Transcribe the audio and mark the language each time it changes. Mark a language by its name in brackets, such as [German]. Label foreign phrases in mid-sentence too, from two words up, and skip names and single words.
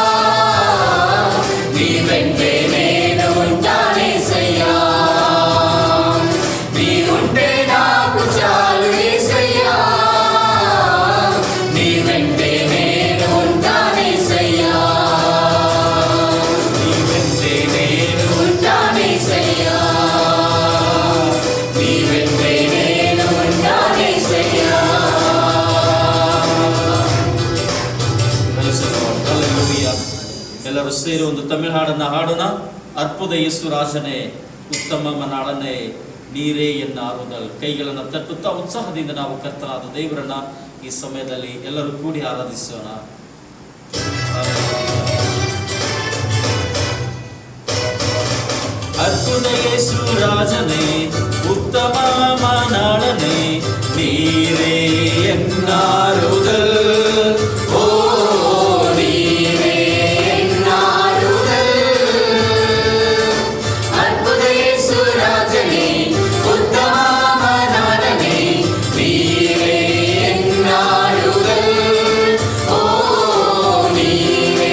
[Telugu] నీ వెంటే నేను ఉంటానేసయ్యా, నీ ఉంటే నాకు చాలు యేసయ్యా, నీ వెంటే నేను ఉంటానేసయ్యా, నీ వెంటే నేను ఉంటానేసయ్యా, నీ వెంటే నేను ఉంటానేసయ్యా. Hallelujah. [Kannada] ಎಲ್ಲರೂ ಸೇರಿ ಒಂದು ತಮಿಳು ಹಾಡನ್ನ ಹಾಡೋಣ. [Tamil] அற்புத இயேசு ராஜனே, உத்தம மணாளனே, நீரே என்னாறுதல். [Kannada] ಕೈಗಳನ್ನು ತಟ್ಟುತ್ತಾ ಉತ್ಸಾಹದಿಂದ ನಾವು ಕರ್ತನಾದ ದೇವರನ್ನ ಈ ಸಮಯದಲ್ಲಿ ಎಲ್ಲರೂ ಕೂಡಿ ಆರಾಧಿಸೋಣ. [Tamil] அற்புத இயேசு ராஜனே, உத்தம மணாளனே, நீரே என்னாறுதல். [Telugu] ఓ నీవే ఎన్నారుదల్, అద్భుత యేసు రాజనే, ఉత్తమ మనాలనే, నీవే ఎన్నారుదల్, ఓ నీవే